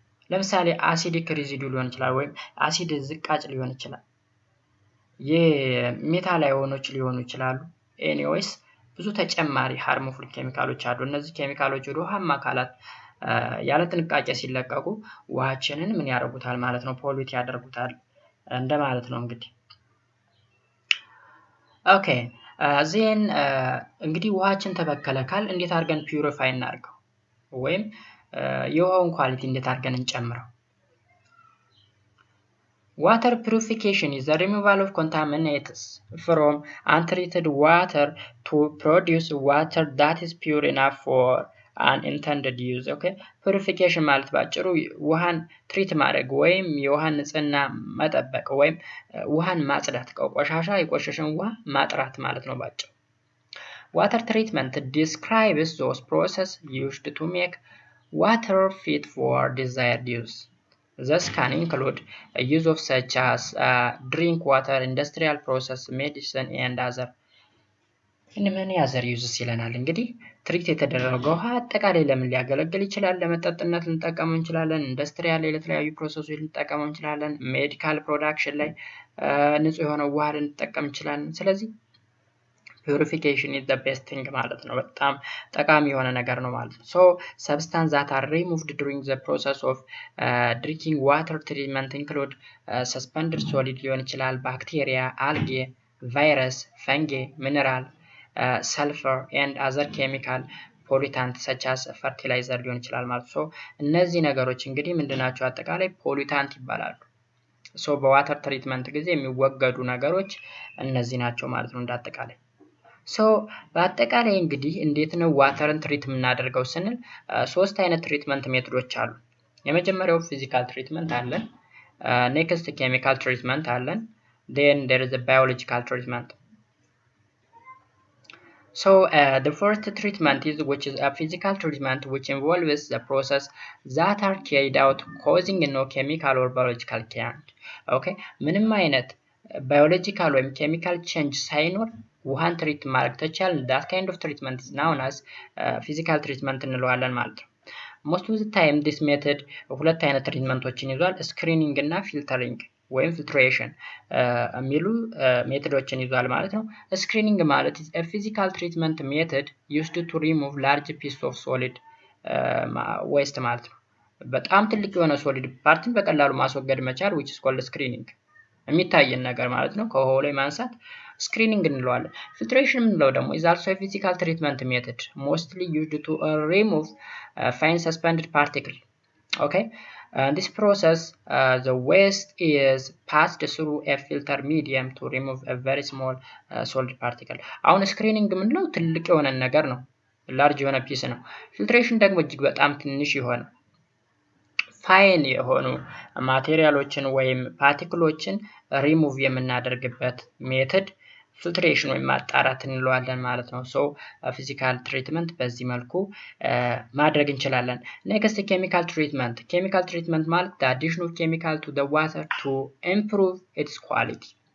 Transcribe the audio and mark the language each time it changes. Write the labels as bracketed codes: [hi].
[am] ለምሳሌ አሲዲክ ሬዚዱ ሊሆን ይችላል ወይም አሲድ ዝቃጭ ሊሆን ይችላል። የሜታል አዮኖች ሊሆኑ ይችላሉ። ኤኒዌይስ ብዙ ተጨማሪ ሃርምፉል ኬሚካሎች አሉ። እነዚህ ኬሚካሎች ወደ ውሃማ አካላት ያለ ጥንቃቄ ሲለቀቁ ውሃችንን ምን ያደርጉታል ማለት ነው? ፖሊዩት ያደርጉታል እንደማለት ነው እንግዲህ። ኦኬ ዜን እንግዲህ ውሃችን ተበከለ ካል እንዴት አድርገን ፒዩሪፋይ እናድርገው? ወይም የውሃውን ኳሊቲ እንዴት አድርገን እንጨምረው? [en] Water purification is the removal of contaminants from untreated water to produce water that is pure enough for an intended use. Okay? [am] Purification ማለት ባጭሩ ውሃን ትሪት ማድረግ ወይም የውሃን ንጽህና መጠበቅ ወይም ውሃን ማጽዳት ቆሻሻ የቆሸሸን ውሃ ማጥራት ማለት ነው ባጭሩ። [en] Water treatment describes those processes used to make water fit for desired use. This can include a use of such as drink water, industrial process, medicine, and many other uses [am] ይለናል። እንግዲህ ትሪት የተደረገው ውሃ አጠቃላይ ለምን ሊያገለግል ይችላል? ለመጠጥነት ልንጠቀመው እንችላለን። ኢንዱስትሪያል ላይ ለተለያዩ ፕሮሰሶች ልንጠቀመው እንችላለን። ሜዲካል ፕሮዳክሽን ላይ ንጹህ የሆነ ውሃ ልንጠቀም እንችላለን። ስለዚህ [en] purification is the best thing [am] ማለት ነው። በጣም ጠቃሚ የሆነ ነገር ነው ማለት ነው። [en] So substances that are removed during the process of drinking water treatment include suspended solid ሊሆን ይችላል፣ bacteria, algae, virus, fungi, mineral, sulfur and other chemical pollutant such as fertilizer [am] ሊሆን ይችላል ማለት ነው። እነዚህ ነገሮች እንግዲህ ምንድናቸው? አጠቃላይ ፖሊታንት ይባላሉ። በዋተር ትሪትመንት ጊዜ የሚወገዱ ነገሮች እነዚህ ናቸው ማለት ነው እንዳጠቃላይ። በአጠቃላይ እንግዲህ እንዴት ነው ዋተርን ትሪት የምናደርገው ስንል ሶስት አይነት ትሪትመንት ሜቶዶች አሉ። የመጀመሪያው ፊዚካል ትሪትመንት አለን፣ ኔክስት ኬሚካል ትሪትመንት አለን፣ [en] then there is a biological treatment. The first treatment is which is a physical treatment which involves the process that are carried out causing no chemical or biological change. Okay, ምንም አይነት biological ወይም chemical change [am] ሳይኖር ውሃን ትሪት ማድረግ ተቻለ [en] that kind of treatment is known as physical treatment እንለዋለን ማለት ነው። most of the time this method [am] ሁለት አይነት ትሪትመንቶችን ይዟል፣ ስክሪኒንግ እና ፊልተሪንግ ወይም ፊልትሬሽን የሚሉ ሜቶዶችን ይዟል ማለት ነው። ስክሪኒንግ ማለት [en] is a physical treatment method used to remove large piece of solid [am] ዌስት ማለት ነው። በጣም ትልቅ የሆነ ሶሊድ ፓርትን በቀላሉ ማስወገድ መቻል which is called screening የሚታየን ነገር ማለት ነው። ከውሃው ላይ ማንሳት screening እንለዋለን። filtration ምንለው ደግሞ [en] is also a physical treatment method mostly used to remove fine suspended particle. Okay, this process the waste is passed through a filter medium to remove a very small solid particle. [am] አሁን screening ምንለው ትልቅ የሆነ ነገር ነው፣ large የሆነ ፒስ ነው። filtration ደግሞ እጅግ በጣም ትንሽ የሆነ ፋይን የሆኑ ማቴሪያሎችን ወይም ፓርቲክሎችን ሪሙቭ የምናደርግበት ሜተድ filtration ወይም ማጣራት እንለዋለን ማለት ነው። ሶ ፊዚካል ትሪትመንት በዚህ መልኩ ማድረግ እንችላለን። ኔክስት ኬሚካል ትሪትመንት። ኬሚካል ትሪትመንት ማለት [en] the addition of chemical to the water to improve its quality።